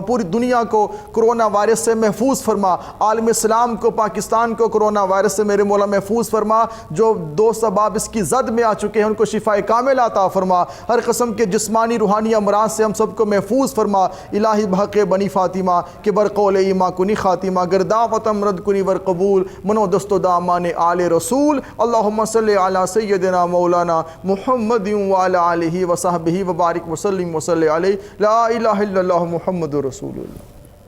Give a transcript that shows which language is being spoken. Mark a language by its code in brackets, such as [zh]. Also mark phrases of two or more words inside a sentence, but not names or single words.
[ur] پوری دنیا کو کرونا وائرس سے محفوظ فرما, عالم اسلام کو, پاکستان کو کرونا وائرس سے میرے مولا محفوظ فرما. جو دوست احباب اس کی زد میں آ چکے ہیں ان کو شفاء کامل عطا فرما. ہر قسم کے جسمانی روحانی امراض سے ہم سب کو محفوظ فرما. [fa] الہی بحق بنی فاطمہ کہ برقول ایما کنی خاتمہ, گردافتم رد کنی ور قبول, منو دست و دامان آل رسول. [ar] اللہم صلی علی سیدنا مولانا محمد وعلی آلہ وصحبہ وبارک وسلم وصلی علیہ. لا الہ الا اللہ محمد رسول اللہ.